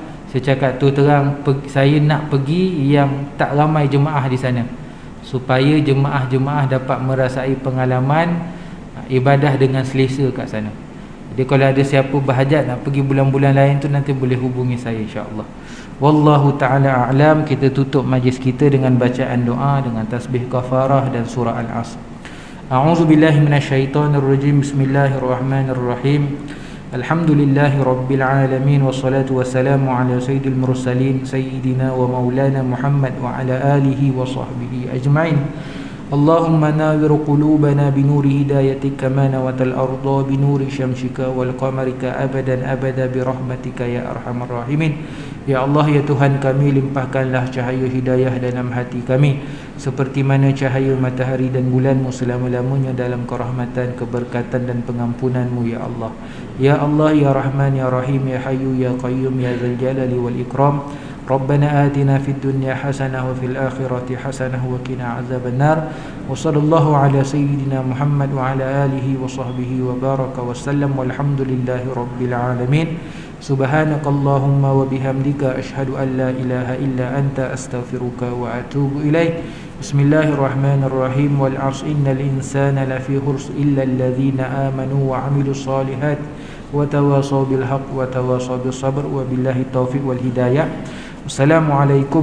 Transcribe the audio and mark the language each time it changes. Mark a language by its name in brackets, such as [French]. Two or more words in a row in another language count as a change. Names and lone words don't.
[Malay] Saya cakap tu terang, saya nak pergi yang tak ramai jemaah di sana, supaya jemaah-jemaah dapat merasai pengalaman ibadah dengan selesa kat sana. Jadi kalau ada siapa berhajat nak pergi bulan-bulan lain tu, nanti boleh hubungi saya [Arabic] إن شاء الله. والله تعالى أعلم. [Malay] Kita tutup majlis kita dengan bacaan doa dengan tasbih kafarah dan surah Al-Asr. [Arabic] أعوذ بالله من الشيطان الرجيم. بسم الله الرحمن الرحيم. الحمد لله رب العالمين، والصلاة والسلام على سيد المرسلين سيدنا ومولانا محمد وعلى آله وصحبه أجمعين. اللهم نور قلوبنا بنور هدايتك كما نورت الأرض بنور شمسك والقمرك أبدا أبدا برحمتك يا أرحم الراحمين. [Malay] Ya Allah, ya Tuhan kami, limpahkanlah cahaya hidayah dalam hati kami, seperti mana cahaya matahari dan bulanmu selama-lamanya dalam kerahmatan, keberkatan dan pengampunanmu ya Allah. [Arabic] يا الله، يا رحمن، يا رحيم، يا حي، يا قيوم، يا ذا الجلال والإكرام. ربنا آتنا في الدنيا حسنة وفي الآخرة حسنة وقنا عذاب النار. وصلى الله على سيدنا محمد وعلى آله وصحبه وبارك وسلم، والحمد لله رب العالمين. سبحانك اللهم وبحمدك أشهد أن لا إله إلا أنت أستغفرك وأتوب إليك. بسم الله الرحمن الرحيم. والعصر إن الإنسان لفي خسر إلا الذين آمنوا وعملوا الصالحات وتواصوا بالحق وتواصوا بالصبر وبالله التوفيق والهداية.